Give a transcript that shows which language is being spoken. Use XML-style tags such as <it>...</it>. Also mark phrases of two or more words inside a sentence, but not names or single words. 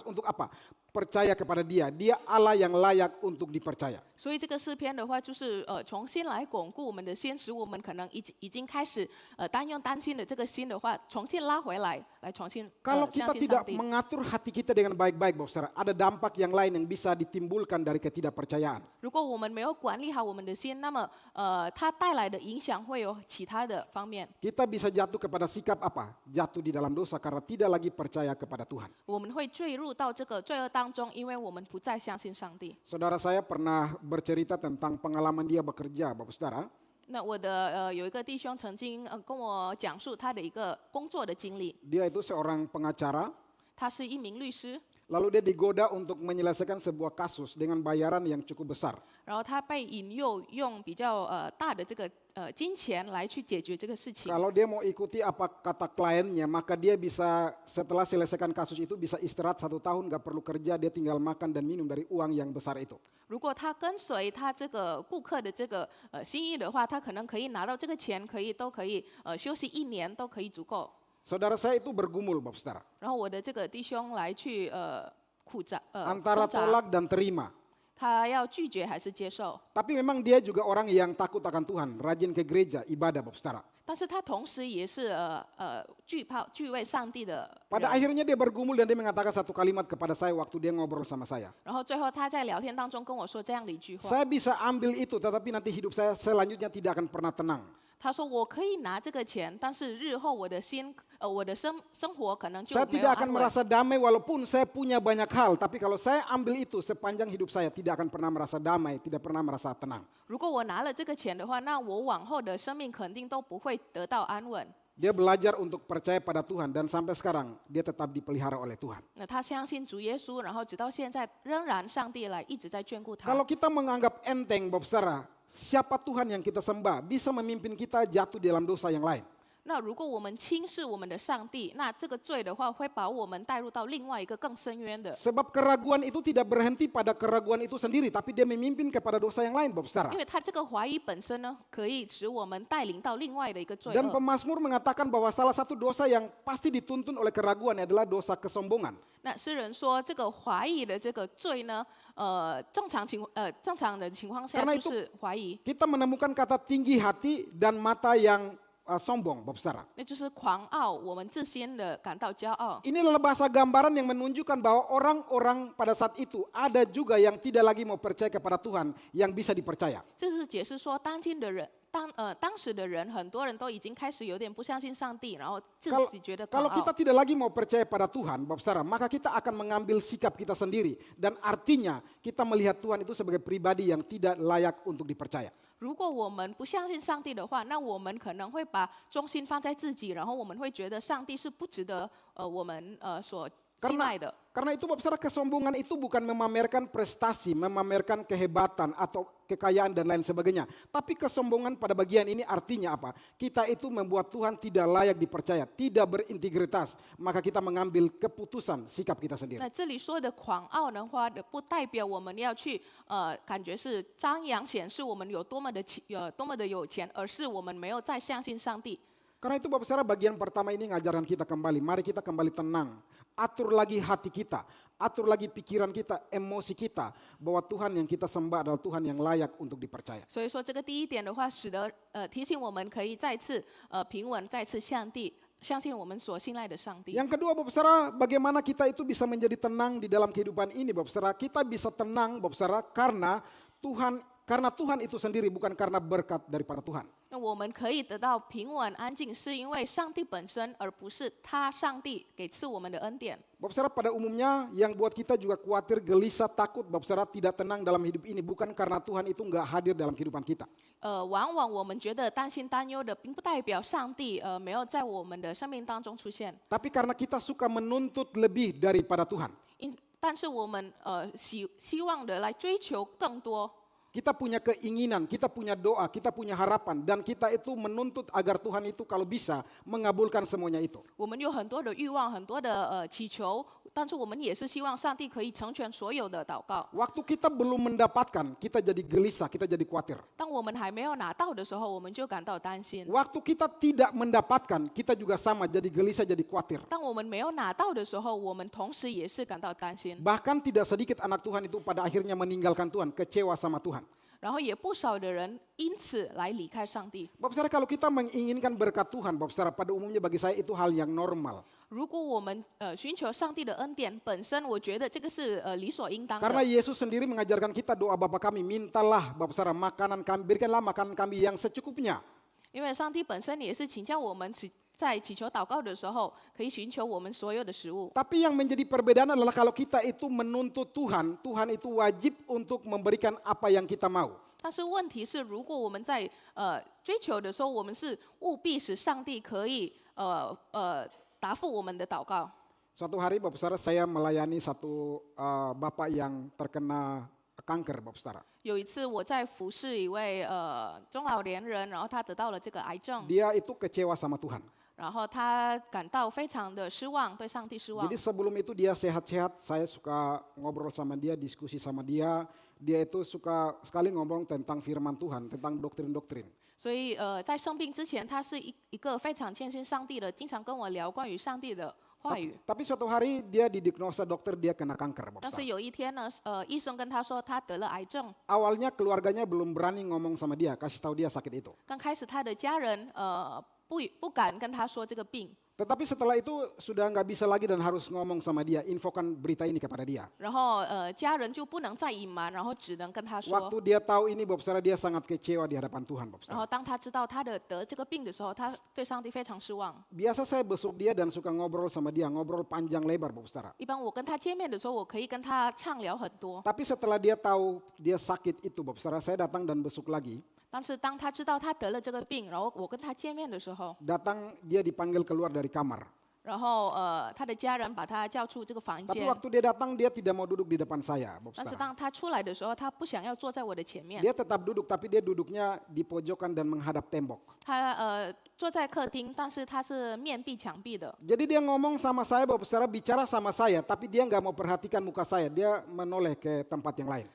<id>Untuk apa? Percaya kepada Dia. Dia Allah yang layak untuk dipercaya.</id> <zh>所以这个诗篇的话，就是重新来巩固我们的心，使我们可能已经开始担心的这个心的话，重新拉回来，来重新</zh> <id>Kalau</id> <zh>相</zh> <id>kita</id> <zh>信</zh> <id>tidak</id> <zh>上帝。</zh> <id>mengatur hati kita dengan baik-baik Bapak Saudara, ada dampak yang lain yang bisa ditimbulkan dari ketidakpercayaan.</id> <zh>如果我们没有管理好我们的心，那么它带来的影响会有其他的方面。</zh> <id>Kita bisa jatuh kepada sikap apa? Jatuh di dalam dosa karena tidak lagi percaya kepada Tuhan.</id> <zh>我们会坠入到这个罪恶当中，因为我们不再相信上帝。</zh> <id>Saudara saya pernah bercerita tentang pengalaman dia bekerja, Bapak Saudara.</id> <zh>那我的有一个弟兄曾经跟我讲述他的一个工作的经历，</zh> <id>Dia itu seorang pengacara,</id> <zh>他是一名律师，</zh> <id>lalu dia digoda untuk menyelesaikan sebuah kasus dengan bayaran yang cukup besar.</id> <zh>然后他被引诱用比较大的这个金钱来去解决这个事情。</zh> <id>Kalau dia mau ikuti apa kata kliennya, maka dia bisa setelah selesaikan kasus itu bisa istirahat 1 tahun, gak perlu kerja, dia tinggal makan dan minum dari uang yang besar itu.</id> <zh>如果他跟随他这个顾客的这个心意的话，他可能可以拿到这个钱，都可以休息1年都可以足够。</zh> <id>Saudara saya itu bergumul, Bapak Saudara,</id> <zh>然后我的这个弟兄来去挣</zh> <id>antara</id> <zh>扎，</zh> <id>tolak dan terima.</id> <zh>他要拒绝还是接受？</zh> <id>Tapi memang dia juga orang yang takut akan Tuhan, rajin ke gereja, ibadah, Bapak Saudara.</id> <zh>但是他同时也是惧畏上帝的</zh> <id>Pada</id> <zh>人。</zh> <id>akhirnya dia bergumul dan dia mengatakan satu kalimat kepada saya waktu dia ngobrol sama saya.</id> <zh>然后最后他在聊天当中跟我说这样的一句话，</zh> <id>Saya bisa ambil itu, tetapi nanti hidup saya selanjutnya tidak akan pernah tenang.</id> <zh>他说我可以拿这个钱，但是日后我的生活可能就</zh> <id>Saya</id> <zh>没有</zh> <id>tidak akan</id> <zh>安稳。</zh> <id>merasa damai walaupun saya punya banyak hal, tapi kalau saya ambil itu sepanjang hidup saya tidak akan pernah merasa damai, tidak pernah merasa tenang.</id> <zh>如果我拿了这个钱的话，那我往后的生命肯定都不会得到安稳。</zh> <id>Dia belajar untuk percaya pada Tuhan dan sampai sekarang dia tetap dipelihara oleh Tuhan.</id> <zh>那他相信主耶稣，然后直到现在仍然上帝来一直在眷顾他。</zh> <id>Kalau kita menganggap enteng, Bapak Saudara, siapa Tuhan yang kita sembah bisa memimpin kita jatuh dalam dosa yang lain.</id> <zh>那如果我们轻视我们的上帝，那这个罪的话会把我们带入到另外一个更深渊的。</zh> <id>Sebab keraguan itu tidak berhenti pada keraguan itu sendiri, tapi dia memimpin kepada dosa yang lain, Bapak Saudara.</id> <zh>因为他这个怀疑本身呢，可以使我们带领到另外的一个罪</zh> <id>Dan</id> <zh>恶。</zh> <id>pemazmur mengatakan bahwa salah satu dosa yang pasti dituntun oleh keraguan adalah dosa kesombongan.</id> <zh>那诗人说，这个怀疑的这个罪呢，正常的情况下</zh> <id>Karena</id> <zh>就</zh> <id>itu</id> <zh>是怀疑，</zh> <id>kita menemukan kata tinggi hati dan mata yang sombong, Bapak Saudara.</id> <zh>那就是狂傲，我们自心的感到骄傲。</zh> <id>Ini adalah bahasa gambaran yang menunjukkan bahwa orang-orang pada saat itu ada juga yang tidak lagi mau percaya kepada Tuhan yang bisa dipercaya.</id> <zh>这是解释说，当时的人，很多人都已经开始有点不相信上帝，然后自</zh> <id>Kalau,</id> <zh>己觉得狂</zh> <id>kalau</id> <zh>傲</zh> <id>kita。tidak lagi mau percaya pada Tuhan, Bapak Saudara, maka kita akan mengambil sikap kita sendiri. Dan artinya kita melihat Tuhan itu sebagai pribadi yang tidak layak untuk dipercaya.</id> <zh>如果我们不相信上帝的话，那我们可能会把重心放在自己，然后我们会觉得上帝是不值得我们所信赖的。</zh> <id>Karena itu Bapak Saudara, kesombongan itu bukan memamerkan prestasi, memamerkan kehebatan atau kekayaan dan lain sebagainya. Tapi kesombongan pada bagian ini artinya apa? Kita itu membuat Tuhan tidak layak dipercaya, tidak berintegritas. Maka kita mengambil keputusan sikap kita sendiri.</id> <zh>那这里说的狂傲的话，不代表我们要去感觉是张扬显示我们有多么的有钱，而是我们没有再相信上帝。</zh> <id>Karena itu Bapak Saudara, bagian pertama ini ngajaran kita kembali. Mari kita kembali tenang. Atur lagi hati kita. Atur lagi pikiran kita, emosi kita. Bahwa Tuhan yang kita sembah adalah Tuhan yang layak untuk dipercaya.</id> <zh>所以说，这个第一点的话，使得提醒我们可以再次平稳，再次相信我们所信赖的上帝。</zh> <id>Yang kedua Bapak Saudara, bagaimana kita itu bisa menjadi tenang di dalam kehidupan ini Bapak Saudara. Kita bisa tenang Bapak Saudara karena Tuhan karena Tuhan itu sendiri, bukan karena berkat daripada Tuhan.</id> <zh>那我们可以得到平稳安静，是因为上帝本身，而不是上帝给赐我们的恩典。</zh> <id>Bapak saudara, pada umumnya yang buat kita juga khawatir, gelisah, takut, Bapak saudara, tidak tenang dalam hidup ini bukan karena Tuhan itu enggak hadir dalam kehidupan kita.</id> <zh>往往我们觉得担心担忧的，并不代表上帝没有在我们的生命当中出现。</zh> <id>Tapi karena kita suka menuntut lebih daripada Tuhan.</id> <zh>但是我们希望的来追求更多。</zh> <id>Kita punya keinginan, kita punya doa, kita punya harapan, dan kita itu menuntut agar Tuhan itu kalau bisa mengabulkan semuanya itu.</id> <zh>我们有很多的欲望，很多的祈求，但是我们也是希望上帝可以成全所有的祷告。</zh> <id>Waktu kita belum mendapatkan, kita jadi gelisah, kita jadi khawatir.</id> <zh>当我们还没有拿到的时候，我们就感到担心；</zh> <id>Waktu kita tidak mendapatkan, kita juga sama jadi gelisah, jadi khawatir.</id> <zh>当我们没有拿到的时候，我们同时也是感到担心。</zh> <id>Bahkan tidak sedikit anak Tuhan itu pada akhirnya meninggalkan Tuhan, kecewa sama Tuhan.</id> <zh>然后也不少的人因此来离开上帝。</zh> <id>Bapak saudara, kalau kita menginginkan berkat Tuhan, Bapak saudara, pada umumnya bagi saya itu hal yang normal.</id> <zh>如果我们寻求上帝的恩典本身，我觉得这个是理所应当</zh> <id>Karena</id> <zh>的。</zh> <id>Yesus sendiri mengajarkan kita doa Bapa kami, mintalah Bapak saudara makanan kami, berikanlah makanan kami yang secukupnya.</id> <zh>因为上帝本身也是请教我们在祈求祷告的时候，可以寻求我们所有的食物。</zh> <id>Tapi yang menjadi perbedaan adalah kalau kita itu menuntut Tuhan, Tuhan itu wajib untuk memberikan apa yang kita mau.</id> <zh>但是问题是，如果我们在追求的时候，我们是务必使上帝可以答复我们的祷告。</zh> <id>Suatu hari Bapak saudara, saya melayani satu bapak yang terkena kanker, Bapak saudara.</id> <zh>有一次我在服侍一位中老年人，然后他得到了这个癌症，</zh> <id>Dia itu kecewa sama Tuhan.</id> <zh>然后他感到非常的失望，对上帝失望</zh> <id>Jadi。sebelum itu dia sehat-sehat, saya suka ngobrol sama dia, diskusi sama dia. Dia itu suka sekali ngomong tentang firman Tuhan, tentang doktrin-doktrin.</id> <zh>所以在生病之前，他是一个非常谦信上帝的，经常跟我聊关于上帝的话语。</zh> <id>Tapi suatu hari dia didiagnosa dokter dia kena kanker, Bapak</id> <zh>但是</zh> <id>saudara.</id> <zh>有一天呢，医生跟他说他得了癌症。</zh> <id>Awalnya keluarganya belum berani ngomong sama dia, kasih tahu dia sakit itu.</id> <zh>刚开始他的家人不敢跟他说这个病，</zh> <id>Tetapi setelah itu sudah nggak bisa lagi dan harus ngomong sama dia, infokan berita ini kepada dia.</id> <zh>然后家人就不能再隐瞒，然后只能跟他说。</zh> <id>Waktu dia tahu ini, Bapak saudara, dia sangat kecewa di hadapan Tuhan, Bapak</id> <zh>然后</zh> <id>saudara.</id> <zh>当他知道他得这个病的时候，他对上帝非常失望。</zh> <id>Biasa saya besuk dia dan suka ngobrol sama dia, ngobrol panjang lebar, Bapak saudara.</id> <zh>一般我跟他见面的时候，我可以跟他畅聊很多。</zh> <id>Tapi setelah dia tahu dia sakit itu, Bapak saudara, saya datang dan besuk lagi.</id> <zh>但是当他知道他得了这个病，然后我跟他见面的时候，</zh> <id>Datang dia dipanggil keluar dari kamar.</id> <zh>然后他的家人把他叫出这个房</zh> <id>Tapi</id> <zh>间。</zh> <id>waktu dia datang dia tidak mau duduk di depan saya, Bapak</id> <zh>但是</zh> <id>saudara.</id> <zh>当他出来的时候，他不想要坐在我的前面，</zh> <id>Dia tetap duduk, tapi dia duduknya di pojokan dan menghadap tembok.</id> <zh>他坐在客厅，但是他是面壁墙壁的。</zh> <id>Jadi dia ngomong sama saya, Bapak saudara, bicara sama saya, tapi dia nggak mau perhatikan muka saya, dia menoleh ke tempat yang lain.</id>